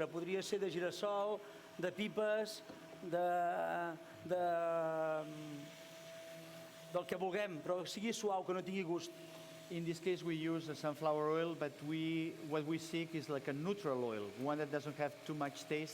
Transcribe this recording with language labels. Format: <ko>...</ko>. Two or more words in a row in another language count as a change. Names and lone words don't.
<ca>Podria ser de girassol, de pipes, del que vulguem, però que sigui suau, que no tingui gust.</ca> <en>In this case, we use a sunflower oil, but what we seek is like a neutral oil, one that doesn't have too much taste.</en>